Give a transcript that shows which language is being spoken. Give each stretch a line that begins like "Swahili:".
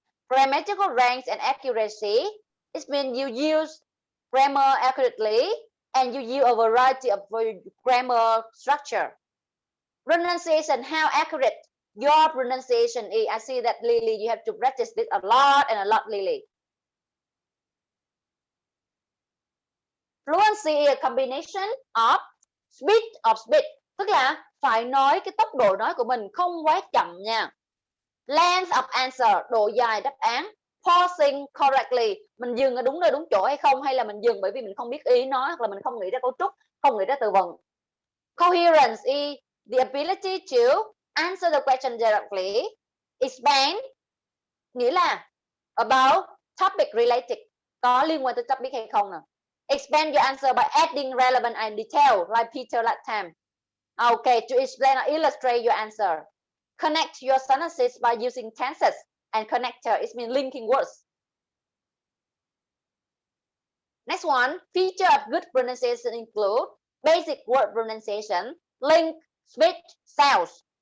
English: Grammatical range and accuracy. It means you use grammar accurately and you use a variety of grammar structure. Pronunciation, how accurate your pronunciation is. I see that, Lily, you have to practice this a lot and a lot, Lily. Fluency is a combination of speed,
Vietnamese: tức là phải nói cái tốc độ nói của mình không quá chậm nha.
English: Length of answer,
Vietnamese: độ dài đáp án.
English: Pausing correctly,
Vietnamese: mình dừng ở đúng nơi đúng chỗ hay không, hay là mình dừng bởi vì mình không biết ý nói hoặc là mình không nghĩ ra cấu trúc, không nghĩ ra từ vựng.
English: Coherence is the ability to answer the question directly.
Vietnamese: Expand nghĩa là
English: about topic related,
Vietnamese: có liên quan tới topic hay không nè.
English: Expand your answer by adding relevant and detail, like Peter last time. Okay, to explain or illustrate your answer. Connect your sentences by using tenses and connector. It means linking words. Next one, feature of good pronunciation include basic word pronunciation, link, speech, sounds.